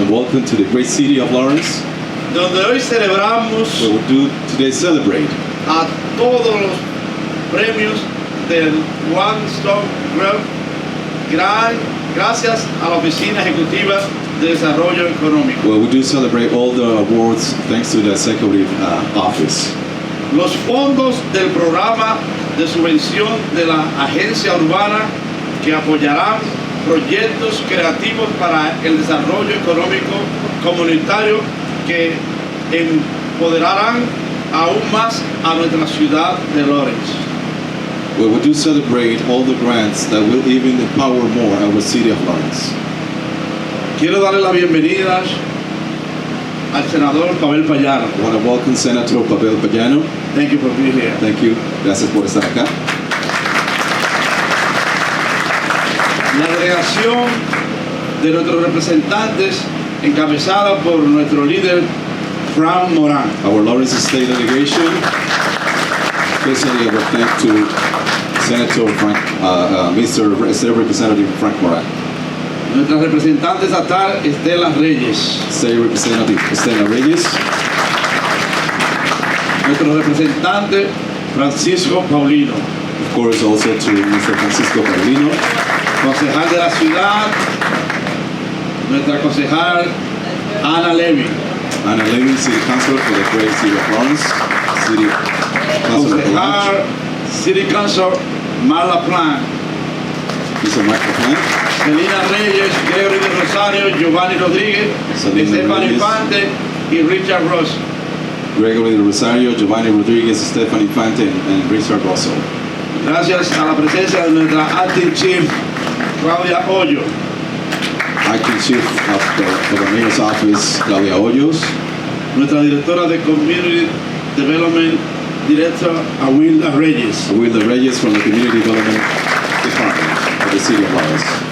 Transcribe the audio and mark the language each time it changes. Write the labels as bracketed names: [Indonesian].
[English] And welcome to the great city of Lawrence, [Spanish] donde hoy celebramos [English] where we do today celebrate [Spanish] a todos los premios del One Stop Growth, gracias a la Oficina Ejecutiva de Desarrollo Económico. [English] Well, we do celebrate all the awards thanks to the Executive Office. [Spanish] Los fondos del programa de subvención de la Agencia Urbana que apoyarán proyectos creativos para el desarrollo económico comunitario que empoderarán aún más a nuestra ciudad de Lawrence. [English] Well, we do celebrate all the grants that will even empower more our city of Lawrence. [Spanish] Quiero darle la bienvenida al senador Pavel Payano. [English] I want to welcome Senator Pavel Payano. Thank you for being here. Thank you. [Spanish] Gracias por estar acá. La delegación de nuestros representantes, encabezada por nuestro líder Frank Moran. [English] Our Lawrence State delegation, especially a thank to Senator Mr. State Representative Frank Moran. [Spanish] Nuestra representante estatal Estela Reyes. [English] State Representative Estela Reyes. [Spanish] Nuestro representante Francisco Paulino. [English] Of course, also to Mr. Francisco Paulino. [Spanish] Concejal de la ciudad, nuestra concejal Ana Levy. [English] Ana Levy, City Councilor for the great city of Lawrence. City Councilor Concejal, City Council Marla Plan. Mr. Michael Plan. [Spanish] Selina Reyes, Gregory de Rosario, Giovanni Rodríguez, Estefan Infante y Richard Ross. [English] Gregory de Rosario, Giovanni Rodríguez, Estefan Infante, and Richard Russell. [Spanish] Gracias a la presencia de nuestra Acting Chief, Claudia Hoyo. [English] Acting Chief of the Mayor's Office, Claudia Hoyos. [Spanish] Nuestra directora de Community Development, Director Awilda Reyes. [English] Wilda Reyes from the Community Development Department of the City of Lawrence.